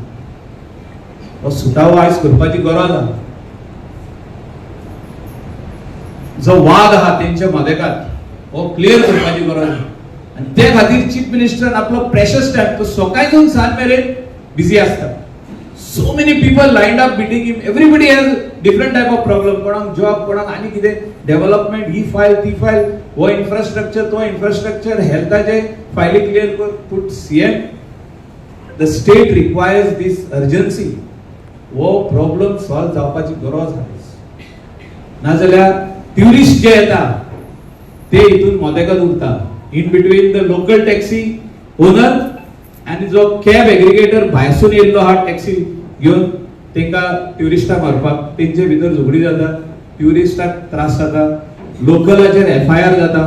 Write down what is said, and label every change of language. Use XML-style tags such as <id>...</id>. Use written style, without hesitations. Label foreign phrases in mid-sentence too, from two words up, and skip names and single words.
<kok>हो सुटावो आयज करपाची गरज आहा. जो वाद आहा तेंच्या मदेकात हो क्लियर करपाची गरज आहा. आणि त्या खातीर</kok> <en>chief minister</en> <kok>आपलो</kok> <en>precious time</en> <kok>तो सकाळच्यान सांज मेरेन बिजी आसता.</kok> <en>So many people lined up meeting him. Everybody has different type of problem. कोणाक जॉब, कोणाक आनी कितें डेव्हलपमेंट, ही फायल ती फायल, हो इन्फ्रास्ट्रक्चर तो इन्फ्रास्ट्रक्चर, हेल्थाचे फायली क्लियर कर.</en> <kok>पूण सीएम</kok> <en>the state requires this urgency.</en> <kok>वो प्रॉब्लम सॉल्व जावपाची गरज आहा. नाजाल्यार ट्युरिस्ट जे येता ते हितून मोदेकात उरता.</kok> <en>in between the local taxi owner</en> <kok>आणि जो</kok> <en>cab aggregator</en> <kok>भायरसून येयल्लो आहा टॅक्सी घेवन तेंका ट्युरिस्टांक व्हरपाक, तेंचे भितर झगडी जाता, ट्युरिस्टांक त्रास जाता, लोकलाचेर FIR जाता.</kok>